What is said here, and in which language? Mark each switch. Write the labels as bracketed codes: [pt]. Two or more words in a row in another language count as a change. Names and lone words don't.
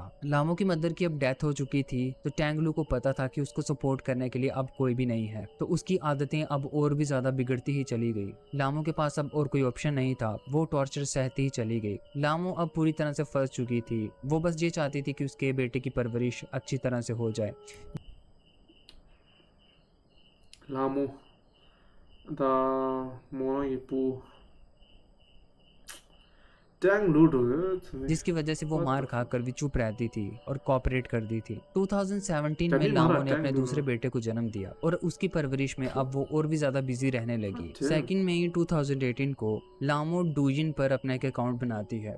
[hi] लामो की मदर की अब डेथ हो चुकी थी, तो टैंगलू को पता था कि उसको सपोर्ट करने के लिए अब कोई भी नहीं है, तो उसकी आदतें अब और भी ज्यादा बिगड़ती ही चली गई। लामो के पास अब और कोई ऑप्शन नहीं था, वो टॉर्चर सहती ही चली गई। लामो अब पूरी तरह से फंस चुकी थी। वो बस ये चाहती थी कि उसके बेटे की परवरिश अच्छी तरह से हो जाए। 라모 다 모랑이 뿌 जिसकी वजह से वो मार खाकर भी चुप रहती थी और कॉपरेट कर दी थी। 2017 में लामो ने अपने दूसरे बेटे को जन्म दिया और उसकी परवरिश में अब वो और भी ज्यादा बिजी रहने लगी। 2 मई 2018 को लामो डूजिन पर अपना एक अकाउंट बनाती है।